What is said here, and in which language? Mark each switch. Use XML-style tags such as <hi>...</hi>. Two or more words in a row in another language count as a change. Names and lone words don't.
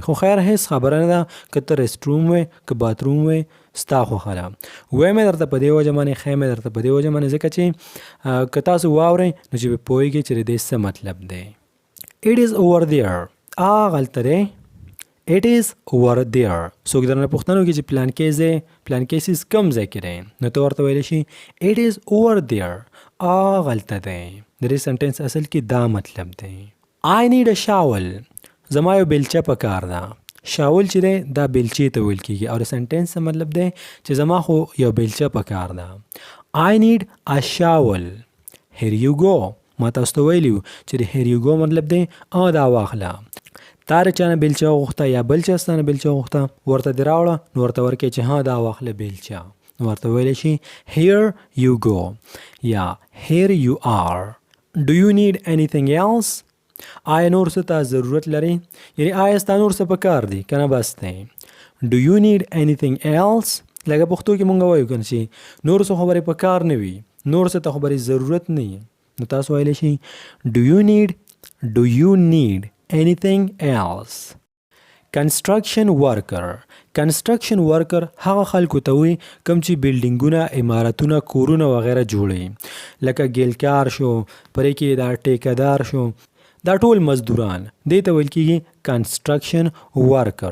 <ps>خو خیر هیڅ خبره نه ده که ته</ps> <en>rest room</en> <ps>وایي که باتروم وایي، ستا خوښه ده. وایي مې درته په دې وجه باندې، ښایي مې درته په دې وجه باندې ځکه چې که تاسو واورئ نو چې به پوهېږئ چې د دې څه مطلب دی.</ps> <en>It is over there.</en> <ps>هلته دی.</ps> <en>It is over there.</en> <ps>څوک درنه پوښتنه وکړي چې پلان کې ځای، پلان کې سیز کم ځای کې دی، نو ته ورته ویلی شي</ps> <en>It is over there.</en> <ps>هلته دی. د دې سنټینس اصل کې دا مطلب دی.</ps> <en>I need a shovel.</en> <ps>زما یو بیلچه پکار ده. شاول چې دی دا بیلچې ته ویل کېږي او د سنټینس څه مطلب دی چې زما خو یو بیلچه پکار ده.</ps> <en>I need a shovel. Here you go.</en> <ps>ما تاسو ته ویلي وو چې د</ps> <en>here you go</en> <ps>مطلب دی دا واخله. تا د چا نه بیلچه وغوښته یا بل چا ستا نه بیلچه وغوښته، ورته دې راوړه نو ورته ورکړې چې دا واخله بیلچه، نو ورته ویلی شي</ps> <en>here you go</en> <ps>یا</ps> <en>here you are. Do you need anything else؟</en> <ps>آیا نور څه ته ضرورت لري؟ یعنی آیا ستا نور څه پکار دی که نه بس دی.</ps> <en>Do you need anything else؟</en> <ps>لکه پښتو کې مونږ وایو که نه چې نور څه خبرې پکار نه وي، نور څه ته خبرې ضرورت نه وي، نو تاسو ویلی شي</ps> <en>Do you need anything else؟ construction worker. construction worker</en> <ps>هغه خلکو ته وي کوم چې بلډینګونه، عمارتونه، کورونه وغیره جوړوي، لکه ګیلکار شو، پرې کې دا ټیکهدار شو، دا ټول مزدوران، دې ته ویل کېږي</ps> <en>construction worker.</en>